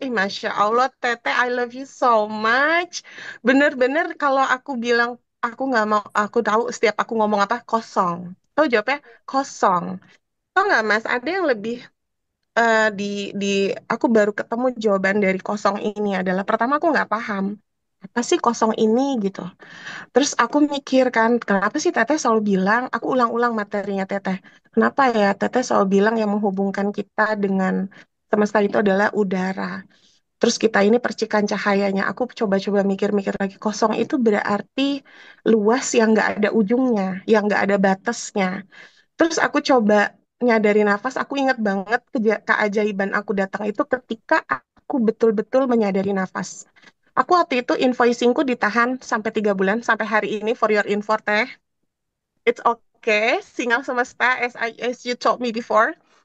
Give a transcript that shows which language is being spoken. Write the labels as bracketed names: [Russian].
[English] Masya Allah, Teteh, I love you so much. [Indonesian] Bener-bener kalau aku bilang, aku nggak mau, aku tahu setiap aku ngomong apa, kosong. Tahu jawabnya? Kosong. Tahu nggak Mas, ada yang lebih di, di, aku baru ketemu jawaban dari kosong ini adalah, pertama aku nggak paham. Apa sih kosong ini gitu. Terus aku mikir kan, kenapa sih Teteh selalu bilang, aku ulang-ulang materinya Teteh. Kenapa ya Teteh selalu bilang yang menghubungkan kita dengan semesta itu adalah udara. Terus kita ini percikan cahayanya. Aku coba-coba mikir-mikir lagi, kosong itu berarti luas yang nggak ada ujungnya, yang nggak ada batasnya. Terus aku coba nyadari nafas, aku ingat banget keajaiban aku datang itu ketika aku betul-betul menyadari nafas. Aku waktu itu invoicingku ditahan sampai 3 bulan, sampai hari ini [English] for your info [Indonesian] teh. [English] It's okay, [Indonesian] singal semesta [English] as you told me before.